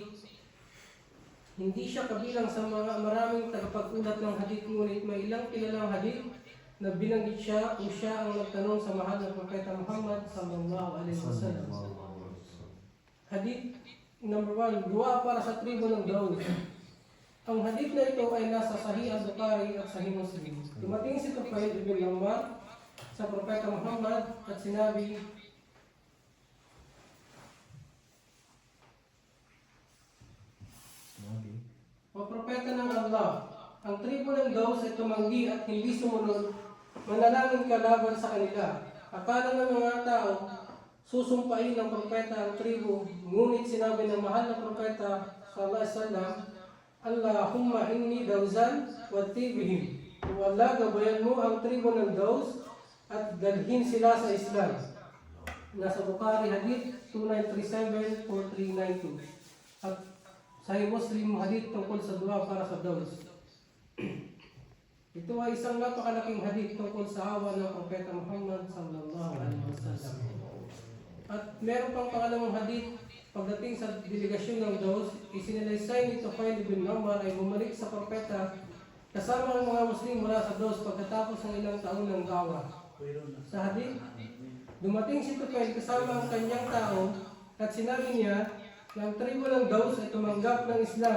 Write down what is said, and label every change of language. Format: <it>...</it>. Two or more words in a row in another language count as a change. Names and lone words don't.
<tl>Hindi siya kabilang sa mga maraming tagapag-ulat ng hadith, ngunit may ilang kilalang hadith na binanggit siya o siya ang nagtanong sa mahal na Propeta Muhammad</tl> <ar>صلى الله عليه وسلم.</ar> <tl>Hadith number 1, dua para sa tribo ng Daud. Ang hadith na ito ay nasa Sahih al-Bukhari at Sahih Muslim. Dumating si Tufail bin Amr sa Propeta Muhammad at sinabi, "O Propeta ng Allah, ang tribo ng Daus ay tumanggi at hindi sumunod, manalangin ka laban sa kanila. Akala ng mga tao, susumpain ng propeta ang tribo, ngunit sinabi ng mahal na propeta</tl> <ar>صلى الله عليه وسلم, اللهم اهد دوسا وائت بهم.</ar> <tl>O Allah, gabayan mo ang tribo ng Daus at dalhin sila sa Islam." Nasa Bukhari hadith 2937-4392 at Sahih Muslim hadith tungkol sa dua para sa Daus. Ito ay isang napakalaking hadith tungkol sa awa ng Propeta Muhammad</tl> <ar>صلى الله عليه وسلم.</ar> <tl>At meron pang pangalawang hadith pagdating sa delegasyon ng Daus, isinalaysay ni Tufail bin Amr ay bumalik sa propeta kasama ang mga Muslim mula sa Daus pagkatapos ng ilang taon ng dawa. Sa hadith, dumating si Tufail kasama ang kanyang tao at sinabi niya na ang tribo ng Daus ay tumanggap ng Islam.</tl>